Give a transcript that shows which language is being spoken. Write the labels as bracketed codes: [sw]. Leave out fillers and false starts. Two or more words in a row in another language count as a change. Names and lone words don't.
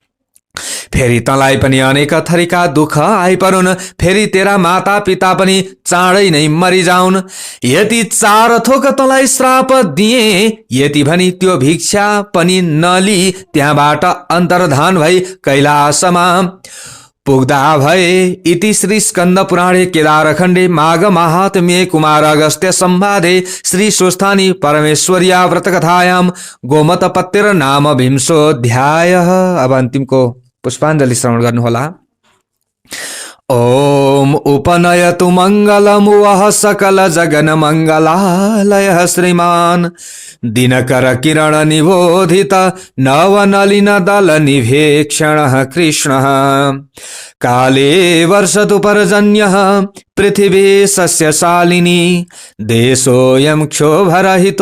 [ne] फेरि तँलाई पनि अनेक थरीका दुःख आइपरुन्। फेरि तेरा माता पिता पनि चाँडै नै मरिजाउन्। यति 4 थोक तँलाई श्राप दिए। यति भनी त्यो भिक्षा पनि नली त्यहाँबाट अन्तर्धान भई कैलाशमा पुग्दा भए [sa] इति श्री स्कंद पुराणे केदारखण्डे माघ माहात्म्ये कुमार अगस्त्य संवादे श्री स्वस्थानी परमेश्वर्या व्रतकथायां गोमतपत्तिर नाम विंशोऽध्यायः। [ne] अब अन्तिमको पुष्पाञ्जलि श्रवण गर्नुहोला। [sa] ओम उपनयतु मङ्गलमुवः सकल जगन मङ्गलालयः श्रीमान् दिनकर किरण निबोधित नवनलिन दल निभेक्षणः कृष्णः काले वर्षतु पर्जन्यः पृथिवी सस्यशालिनी देशोऽयं क्षोभरहितो